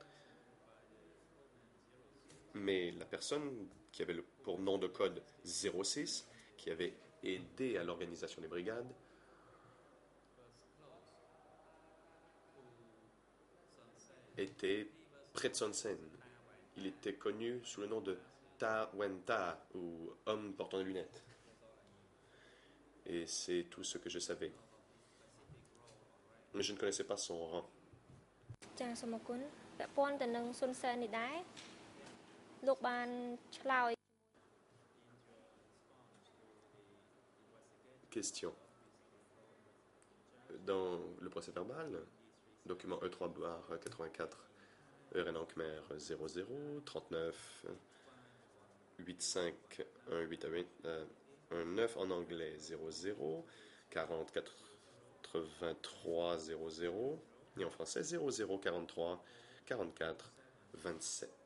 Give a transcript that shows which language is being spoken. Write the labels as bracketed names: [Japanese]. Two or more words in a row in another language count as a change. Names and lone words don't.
[French] Mais la personne qui avait pour nom de code 06, qui avait aidé à l'organisation des brigades, était près de Son Sen. Il était connu sous le nom de Ta Wenta, ou homme portant des lunettes. Et c'est tout ce que je savais. mais je ne connaissais pas son rang. [Khmer] ចាសូមអរគុណពាក់ព័ន្ធទៅនឹងសុនសែននេះដែរលោកបានឆ្លើយ [French] Question. Dans le procès verbal, document E3-84, RN en Khmer 00, 39, 85, 18 19 en anglais 00, 40, 83, 00, et en français 00, 43, 44, 27.